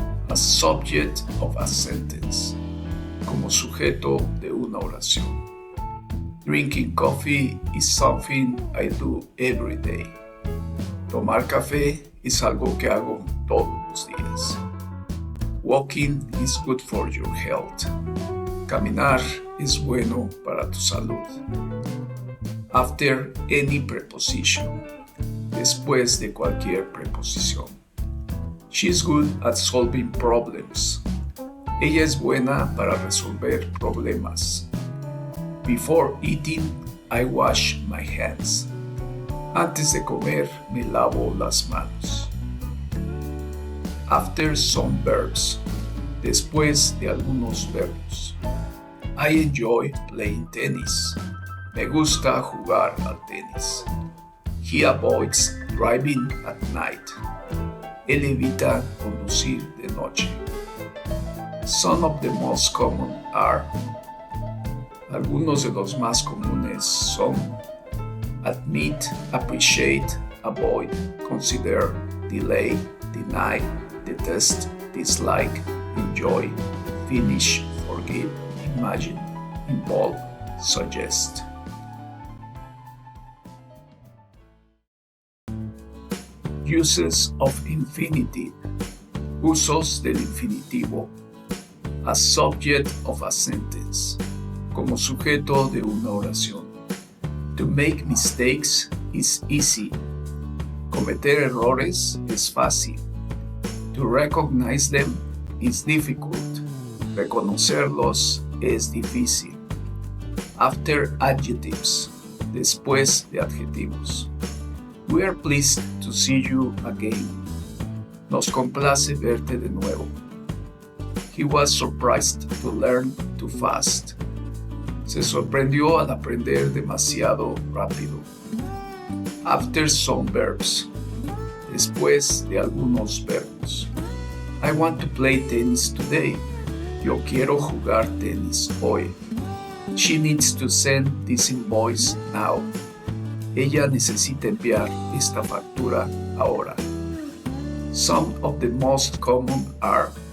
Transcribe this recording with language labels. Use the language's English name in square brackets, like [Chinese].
[English] As subject of a sentence. [Spanish] Como sujeto de una oración. [English] Drinking coffee is something I do every day. [Spanish] Tomar café es algo que hago todos los días. [English] Walking is good for your health. [Spanish] Caminar es bueno para tu salud. [English] After any preposition. [Spanish] Después de cualquier preposición. [English] She's good at solving problems. [Spanish] Ella es buena para resolver problemas. [English] Before eating, I wash my hands. [Spanish] Antes de comer, me lavo las manos. [English] After some verbs. [Spanish] Después de algunos verbos. [English] I enjoy playing tennis. [Spanish] Me gusta jugar al tenis. [English] He avoids driving at night. [Spanish] Él evita conducir de noche. [English] Some of the most common are. [Spanish] Algunos de los más comunes son admit, appreciate, avoid, consider, delay, deny, detest, dislike, enjoy, finish, forgive, imagine, involve, suggest. [English] Uses of infinitive. [Spanish] Usos del infinitivo. [English] As subject of a sentence. [Spanish] Como sujeto de una oración. [English] To make mistakes is easy. [Spanish] Cometer errores es fácil. [English] To recognize them is difficult. [Spanish] Reconocerlos es difícil. [English] After adjectives. [Spanish] Después de adjetivos. [English] We are pleased to see you again. [Spanish] Nos complace verte de nuevo. [English] He was surprised to learn too fast. [Spanish] Se sorprendió al aprender demasiado rápido. [English] After some verbs. [Spanish] Después de algunos verbos. [English] I want to play tennis today. [Spanish] Yo quiero jugar tenis hoy. [English] She needs to send this invoice now. [Spanish] Ella necesita enviar esta factura ahora. [English] Some of the most common are.